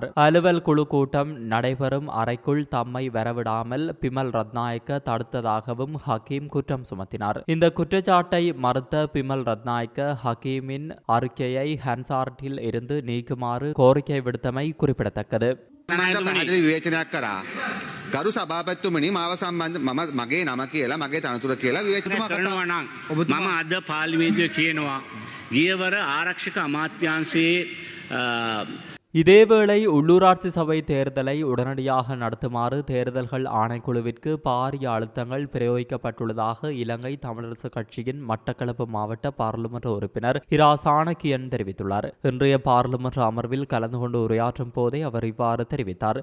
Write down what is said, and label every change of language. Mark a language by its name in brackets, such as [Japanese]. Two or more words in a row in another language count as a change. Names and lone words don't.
[Tamil] அலுவல் குழு கூட்டம் நடைபெறும் அறைக்குள் தம்மை வரவிடாமல் பிமல் ரத்நாயக்க தடுத்ததாகவும் ஹக்கீம் குற்றம் சுமத்தினார். இந்த குற்றச்சாட்டை மறுத்த பிமல் ரத்நாயக்க ஹக்கீமின் அறிக்கையை ஹன்சார்ட்டில் இருந்து நீக்குமாறு கோரிக்கை விடுத்தமை குறிப்பிடத்தக்கது. [Sinhala] පැහැදිලි විවේචනයක් කරා. ගරු සභාපතිතුමනි මාව සම්බන්ධ මම මගේ නම කියලා මගේ තනතුර කියලා විවේචනයක් කරනවා නම් මම අද පාර්ලිමේන්තුවේ කියනවා ගියවර ආරක්ෂක අමාත්‍යාංශයේ [Tamil] இதேவேளை உள்ளூராட்சி சபை தேர்தலை உடனடியாக நடத்துமாறு தேர்தல்கள் ஆணைக்குழுவிற்கு பாரிய அழுத்தங்கள் பிரயோகிக்கப்பட்டுள்ளதாக இலங்கை தமிழரசு கட்சியின் மட்டக்களப்பு மாவட்ட பாராளுமன்ற உறுப்பினர் இரா சாணக்கியன் தெரிவித்துள்ளார். இன்றைய பாராளுமன்ற அமர்வில் கலந்து கொண்டு உரையாற்றும் போதே அவர் இவ்வாறு தெரிவித்தார்.